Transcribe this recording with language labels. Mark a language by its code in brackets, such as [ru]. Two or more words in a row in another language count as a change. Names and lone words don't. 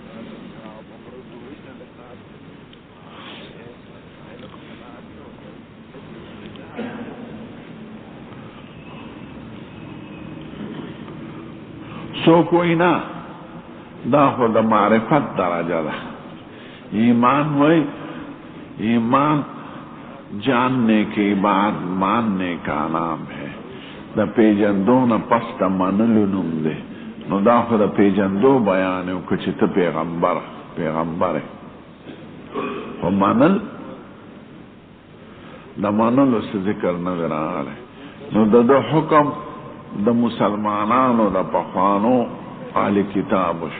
[ps] څوک وایي نه دا خو د معرفت درجه ده. ایمان وایي [ur] ایمان جاننے کے بعد ماننے کا نام ہے، [ps] د پیجندو نه پس د منلو نوم دی. نو دا خو د پیجندو بیان وکړه چې ته پیغمبر یې، خو منل د منلو څه ذکر نه دی راغلی. نو د ده حکم د مسلمانانو د پخوانو اهل کتاب شو.